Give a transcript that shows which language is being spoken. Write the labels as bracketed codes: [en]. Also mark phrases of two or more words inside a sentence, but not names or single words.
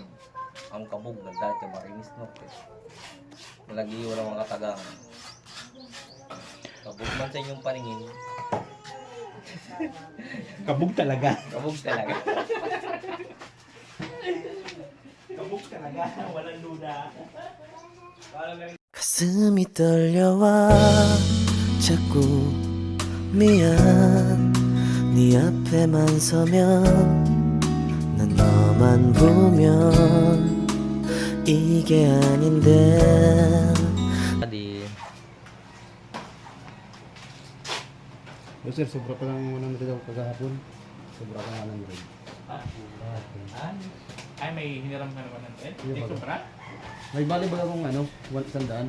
[tl] Ang kabog ng dati Camarines Norte. Malagi wala mga katagang. Kabog man sa inyong paningin. Kabog talaga. Kabog talaga. Kabog talaga, walang duda. [ko] 가슴이 떨려와 자꾸 미안 네 앞에만 서면 난 너만 보면 이게 아닌데 [tl] Di, O sir, sobra pa lang 100 ako kagahapon. Sobra pa nga 100. Ay, may hiniram ka naman ng bread? Hindi Hindi sobra? May bali ba akong ano, 100?